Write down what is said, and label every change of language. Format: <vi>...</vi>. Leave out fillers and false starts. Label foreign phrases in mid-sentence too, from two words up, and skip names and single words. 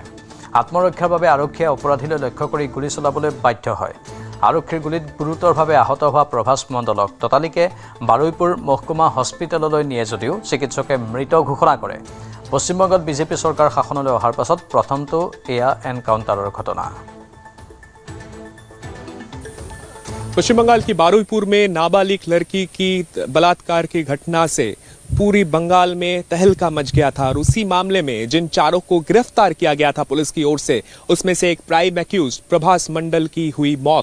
<as>আত্মৰক্ষাৰ বাবে আৰক্ষীয়ে অপৰাধীলৈ লক্ষ্য কৰি গুলী চলাবলৈ বাধ্য হয়। আৰক্ষীৰ গুলীত গুৰুতৰভাৱে আহত হোৱা প্ৰভাস মণ্ডলক ততালিকে বাৰুইপুৰ মহকুমা হস্পিটেললৈ নিয়ে যদিও চিকিৎসকে মৃত ঘোষণা কৰে। পশ্চিমবংগত বিজেপি চৰকাৰ শাসনলৈ অহাৰ পাছত প্ৰথমটো এয়া এনকাউণ্টাৰৰ ঘটনা।</as> <hi>पश्चिम बंगाल की बारुईपुर में नाबालिग लड़की की बलात्कार की घटना से पूरी बंगाल में तहलका मच गया था और उसी मामले में जिन चारों को गिरफ्तार किया गया था पुलिस की ओर से, उसमें से एक</hi> <en>prime accused</en> <hi>प्रभास मंडल की हुई मौत।</hi>